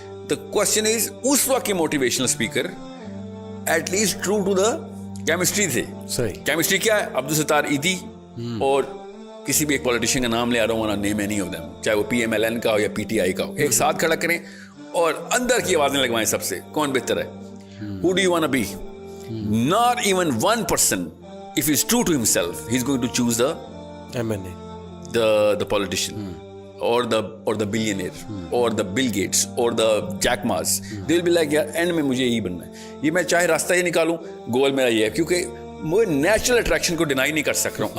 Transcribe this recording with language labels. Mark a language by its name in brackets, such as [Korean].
[English] The question is, [Urdu] اس وقت کے motivational speaker [English] at least true to the chemistry [Urdu] تھے. صحیح. کیمسٹری کیا ہے؟ عبدالستار ایدی اور کسی بھی ایک پولیٹیشین کا نام لے آ رہا ہوں, [English] name any of them, [Urdu] چاہے وہ PMLN کا ہو یا PTI کا ہو, ایک ساتھ کھڑا کریں اور اندر کی آوازیں لگوائیں سب سے, کون بہتر ہے, [English] who do you want to be? Not even one person, if he's true to himself, he's going to choose the MNA, the politician, or the billionaire, or the Bill Gates, or the Jack Ma's. They'll be like, [Urdu] yaar end میں مجھے یہی بننا ہے, یہ میں چاہے راستہ یہ نکالوں, گول میرا یہ ہے, کیونکہ میں نیچرل اٹریکشن کو ڈینائی نہیں کر سک رہا ہوں.